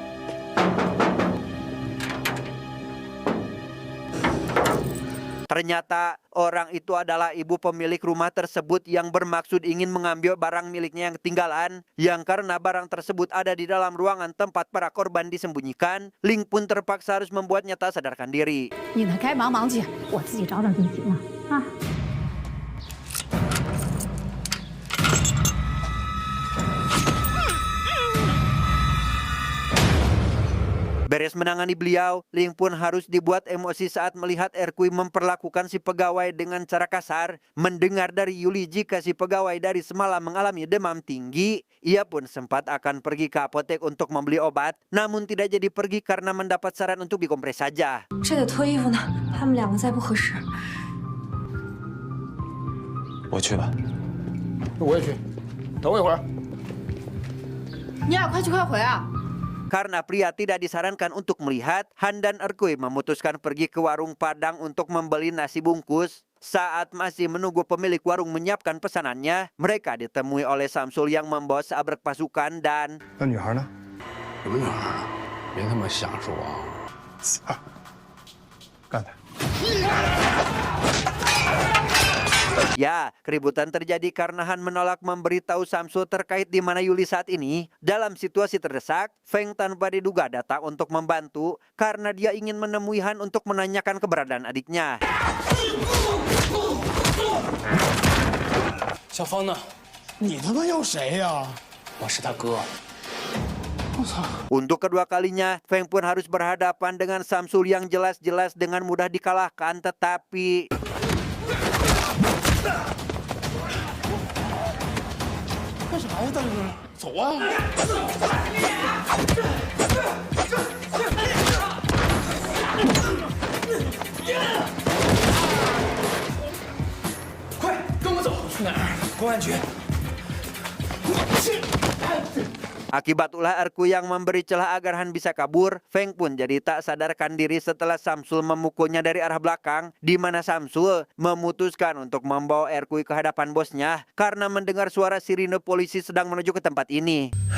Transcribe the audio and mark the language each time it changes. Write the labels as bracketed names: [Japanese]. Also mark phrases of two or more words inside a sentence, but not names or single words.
[Indonesian] Ternyata orang itu adalah ibu pemilik rumah tersebut yang bermaksud ingin mengambil barang miliknya yang ketinggalan. Yang karena barang tersebut ada di dalam ruangan tempat para korban disembunyikan, Ling pun terpaksa harus membuatnya tak sadarkan diri. [Chinese] 你呢，该忙忙去，我自己找找就行了啊。 [Indonesian] Beres menangani beliau, Ling pun harus dibuat emosi saat melihat Erkui memperlakukan si pegawai dengan cara kasar. Mendengar dari Yuli jika si pegawai dari semalam mengalami demam tinggi, ia pun sempat akan pergi ke apotek untuk membeli obat, namun tidak jadi pergi karena mendapat saran untuk dikompres saja. [Chinese] 这得脱衣服呢，他们两个再不合适。我去吧。我也去，等我一会儿。你俩快去快回啊！ [Indonesian] Karena pria tidak disarankan untuk melihat, Han dan Erkui memutuskan pergi ke warung Padang untuk membeli nasi bungkus. Saat masih menunggu pemilik warung menyiapkan pesanannya, mereka ditemui oleh Samsul yang membawa seabrek pasukan dan... [Chinese] 那女孩呢？什么女孩啊？别他妈瞎说啊！操！干他！ [Indonesian] Ya, keributan terjadi karena Han menolak memberitahu Samsul terkait di mana Yuli saat ini. Dalam situasi terdesak, Feng tanpa diduga datang untuk membantu karena dia ingin menemui Han untuk menanyakan keberadaan adiknya. [Chinese] 小芳呢？你他妈要谁呀？我是他哥。 [Indonesian] Untuk kedua kalinya, Feng pun harus berhadapan dengan Samsul yang jelas-jelas dengan mudah dikalahkan, tetapi... [Chinese] 干啥呀，大哥？走啊！快跟我走！去哪儿？公安局。 [Indonesian] Akibat ulah Erkui yang memberi celah agar Han bisa kabur, Feng pun jadi tak sadarkan diri setelah Samsul memukulnya dari arah belakang, di mana Samsul memutuskan untuk membawa Erkui ke hadapan bosnya karena mendengar suara sirine polisi sedang menuju ke tempat ini.